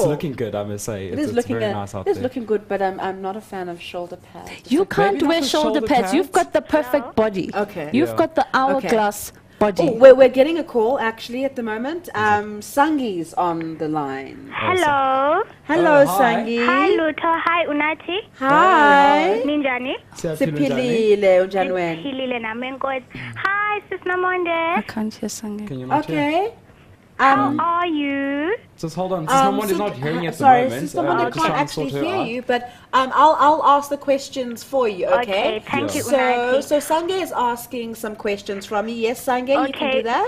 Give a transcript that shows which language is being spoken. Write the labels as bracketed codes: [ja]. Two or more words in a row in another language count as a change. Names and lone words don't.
[en] It's looking good, I must say. It is It's looking very good. nice out It is there. looking good, but I'm not a fan of shoulder pads. You can't Maybe not wear the shoulder shoulder pads. You've pads. got the perfect body. Okay. You've Yeah. got the hourglass body. Oh, we're getting a call actually at the moment. Sangi's on the line. Hello. Hello, Oh, hi. Sangi. Hi, Lutho. Hi, Unati. Hi. [xh] Ninjani. Siphilile unjani wena? Hilile nami enkosi. [en] Hi, Sis [xh] Namonde. [en] I can't hear Sange. Can you not hear? Okay. How are you? Just hold on. Someone is not hearing at the sorry, moment. someone Just can't try and actually sort her hear out. you, but I'll ask the questions for you, okay? Thank you, So Unati. Sange is asking some questions from me. Yes, Sange, you can do that.